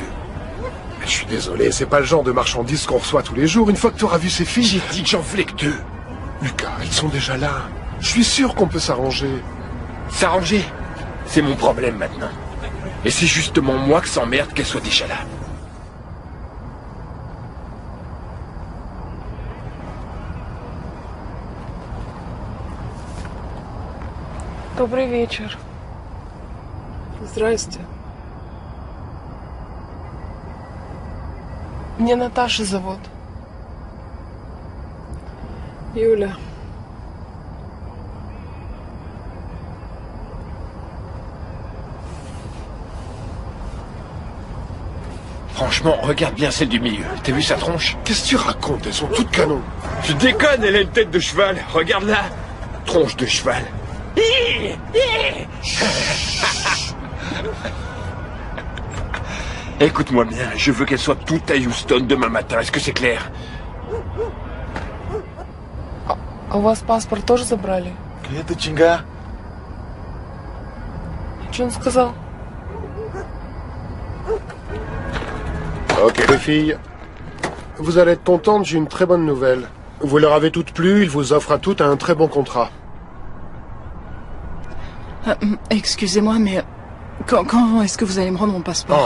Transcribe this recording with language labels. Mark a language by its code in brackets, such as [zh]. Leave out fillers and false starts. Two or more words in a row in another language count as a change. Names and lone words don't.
[fr] Je suis désolé, c'est pas le genre de marchandises qu'on reçoit tous les jours. Une fois que tu auras vu ces filles... J'ai dit que j'en voulais que 2. Lucas, ils sont déjà là. Je suis sûr qu'on peut s'arranger. S'arranger? C'est mon problème maintenant. Et c'est justement moi que s'emmerde qu'elle soit déjà là. [ru] Добрый вечер. Здрасте. Меня Наташа зовут. Юля. [fr] Franchement, regarde bien celle du milieu. T'as vu sa tronche? Qu'est-ce que tu racontes? Elles sont toutes canons. Tu déconnes, elle a une tête de cheval. Regarde-la. Tronche de cheval. Écoute-moi bien, je veux qu'elle soit toute à Houston demain matin. Est-ce que c'est clair? [ru] А у вас паспорт тоже забрали? Это Чинга. Что он сказал? [fr] Ok les filles, vous allez être contentes, j'ai une très bonne nouvelle. Vous leur avez toutes plu, ils vous offrent à toutes un très bon contrat. Excusez-moi, mais quand est-ce que vous allez me rendre mon passeport?